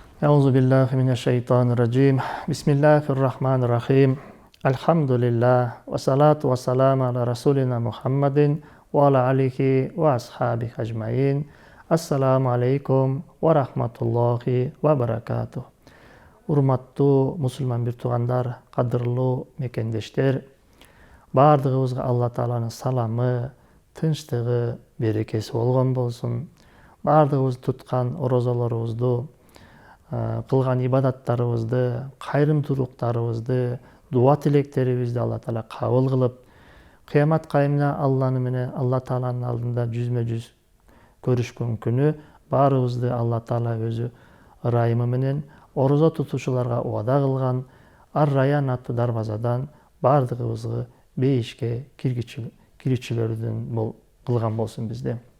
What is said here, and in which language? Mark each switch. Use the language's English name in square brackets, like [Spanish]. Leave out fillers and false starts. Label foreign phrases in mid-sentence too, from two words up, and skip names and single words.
[Arabic] أعوذ بالله من الشيطان الرجيم. بسم الله الرحمن الرحيم. الحمد لله والصلاة والسلام على رسولنا محمد وعلى آله وأصحابه أجمعين. السلام عليكم ورحمة الله وبركاته. [Kyrgyz] Урматтуу мусулман бир туугандар, кадырлуу мекендештер, баардыгыбызга Алла Тааланын саламы, тынчтыгы, берекеси болгон болсун. Баардыгыбыз туткан орозолорубузду, кылган ибадаттарыбызды, кайрымдуулуктарыбызды, дуа тилектерибизди Алла Таала кабыл кылып, кыямат кайымына Алла Тааланын алдында жүзмө жүз көрүшкөн күнү баарыбызды Алла Таала өзү ырайымы менен орозо тутуучуларга убада кылган Ар-Райян аттуу дарбазадан баардыгыбызга бейишке кирүүчүлөрдөн кылган болсун бизди.